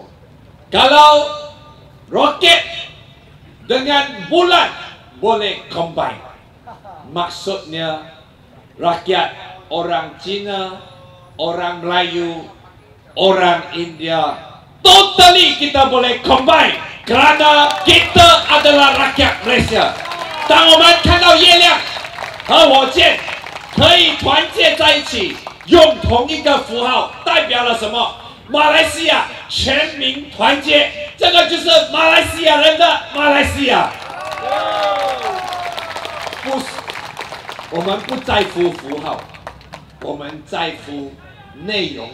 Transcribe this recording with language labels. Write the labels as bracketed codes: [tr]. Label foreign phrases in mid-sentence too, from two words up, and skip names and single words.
[ms] Kalau roket dengan bulan boleh combine, maksudnya rakyat orang Cina, orang Melayu, orang India, totally kita boleh combine, kerana kita adalah rakyat Malaysia. [zh] 当我们看到月亮和火箭可以团结在一起，用同一个符号，代表了什么？马来西亚全民团结，这个就是马来西亚人的马来西亚。不，我们不在乎符号，我们在乎内容。